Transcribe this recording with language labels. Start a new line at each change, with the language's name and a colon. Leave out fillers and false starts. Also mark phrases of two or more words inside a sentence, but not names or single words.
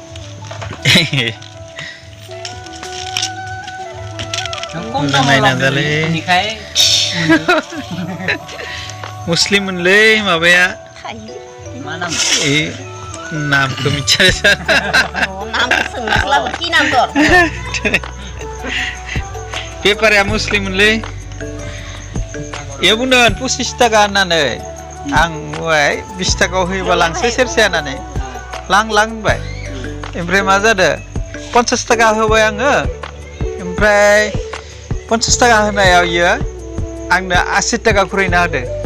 Bodo: मोजां नायना दालाय मुस्लिममोनलै माबाया मा नाम नामखौ मिथिया नामखौ सोंनासो लाबो कि नाम दर पेपारा मुस्लिममोनलै इयो बुंदोंमोन 25 थाखा होननानै आं 20 थाखायाव होयोबा लांसै सेरसे होननानै लां होनबाय ओमफ्राय मा जादों 50 थाखा होबाय आङो ओमफ्राय 50 थाखा होनायाव इयो आंनो 80 थाखा खुरैना होदो